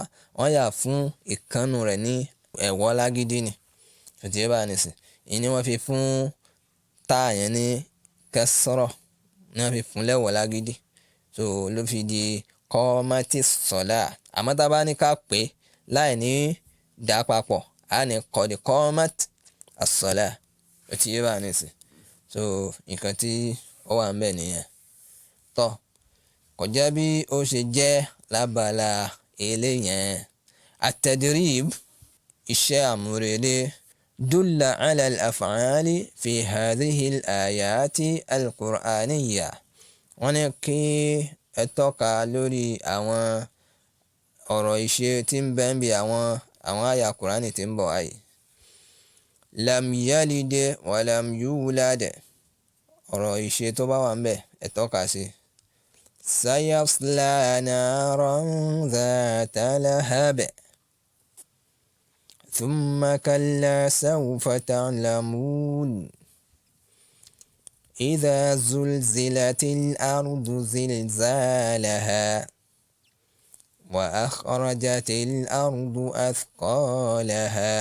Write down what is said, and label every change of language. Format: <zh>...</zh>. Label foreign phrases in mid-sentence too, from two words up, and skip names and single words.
<yo>Wọ́n yà fún ìkànnù rẹ̀ ní ẹ̀wọ̀ lágídí ni. So tí ẹ bá ní sí. Ìní wọ́n fi fún táà yẹn ní kasra. Ní wọ́n fi fún lẹ́wọ̀ lágídí. So ló fi di</yo> <ar>قامت الصلاة.</ar> <yo>Àmọ́ tá a bá ní ká pé láì ní dà papọ̀, a ní</yo> <ar>قد قامت الصلاة.</ar> <yo>Ó ti yé bá ní sí. So nǹkan tí ó wà ń bẹ̀ nìyẹn. Tọ́ kò jẹ́ bí ó ṣe jẹ́ lábala eléyẹn. At-tadrib, iṣẹ́ àmúrelé.</yo> <ar>دل على الأفعال في هذه الآيات القرآنية.</ar> <yo>Wọ́n ní kí ẹ tọ́ka lórí àwọn ọ̀rọ̀ ìṣe tí ń bẹ ń bí àwọn àyà Kùránì tí ń bọ̀ ayé.</yo> <ar>لم يلد ولم يولد.</ar> <yo>Ọ̀rọ̀ ìṣe tó bá wà ń bẹ̀ ẹ tọ́ka sí.</yo> <ar>سيصلى نارا ذات لهب. ثم كلا سوف تعلمون إذا زلزلت الأرض زلزالها وأخرجت الأرض أثقالها.</ar>